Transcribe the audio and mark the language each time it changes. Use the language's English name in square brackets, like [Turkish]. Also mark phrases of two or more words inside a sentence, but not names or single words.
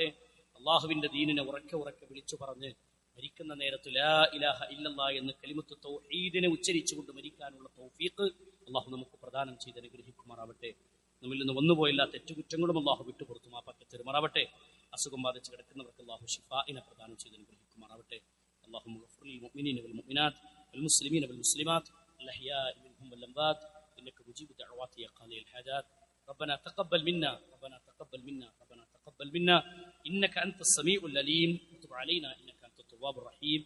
[Malayalam] അള്ളാഹുവിന്റെ ദീനിനെ ഉറക്കെ വിളിച്ചു പറഞ്ഞ് മരിക്കുന്ന നേരത്ത് [Arabic] لا إله إلا الله [Malayalam] എന്ന കലിമത്ത് തൗഹീദിനെ ഉച്ചരിച്ചുകൊണ്ട് മരിക്കാനുള്ള തൗഫീഖ് അള്ളാഹു നമുക്ക് പ്രദാനം ചെയ്ത് അനുഗ്രഹിക്കുമാറാവട്ടെ. നമ്മിൽ നിന്ന് വന്നുപോയില്ല തെറ്റുകുറ്റങ്ങളും അള്ളാഹു വിട്ടുപുറത്തു മാപ്പാക്കി തരുമാറാവട്ടെ. അസുഖം ബാധിച്ച് കിടക്കുന്നവർക്ക് അള്ളാഹു ശിഫാഇനെ പ്രദാനം ചെയ്ത് അനുഗ്രഹിക്കുമാറാവട്ടെ. [Arabic] اللهم اغفر للمؤمنين والمؤمنات والمسلمين والمسلمات الأحياء منهم والأموات إنك مجيب دعوات يا قاضي الحاجات. ربنا تقبل منا إنك أنت السميع العليم وتب علينا إنك أنت التواب الرحيم.